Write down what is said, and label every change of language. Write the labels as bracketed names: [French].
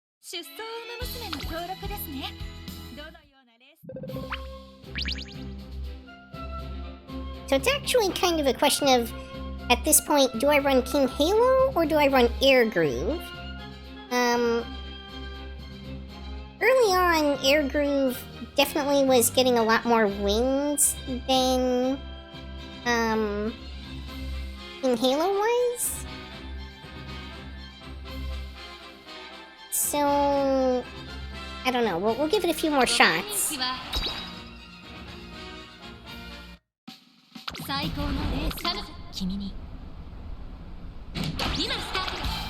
[Japanese] 出走馬娘の登録ですね。どのようなレース。 [English] So it's actually kind of a question of, at this point, do I run King Halo or do I run Air Groove? Early on, Air Groove definitely was getting a lot more wins than, King Halo was. So I don't know. We'll give it a few more shots. [Japanese] 最高のレースサム君に今スタートだ。